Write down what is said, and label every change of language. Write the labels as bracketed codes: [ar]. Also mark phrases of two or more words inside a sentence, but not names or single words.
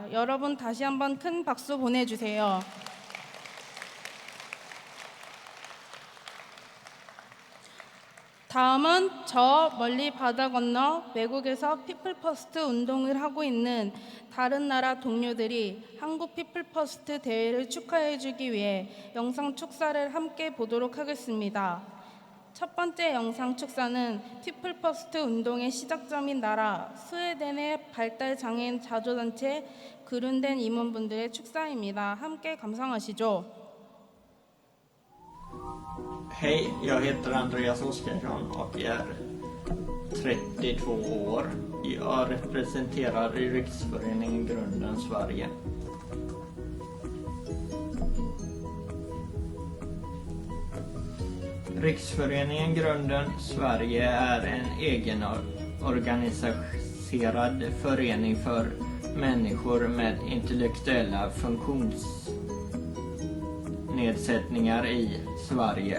[ko] 여러분 다시 한번 큰 박수 보내주세요. 다음은 저 멀리 바다 건너 외국에서 피플퍼스트 운동을 하고 있는 다른 나라 동료들이 한국 피플퍼스트 대회를 축하해주기 위해 영상 축사를 함께 보도록 하겠습니다. 첫 번째 영상 축사는 피플퍼스트 운동의 시작점인 나라 스웨덴의 발달장애인 자조단체 그룬덴 임원분들의 축사입니다. 함께 감상하시죠. [sv] Hej, jag heter Andreas Oskarsson och är 32 år. Jag representerar Riksföreningen Grunden Sverige. Riksföreningen Grunden Sverige är en egenorganiserad förening för människor med intellektuella funktionsnedsättningar i Sverige.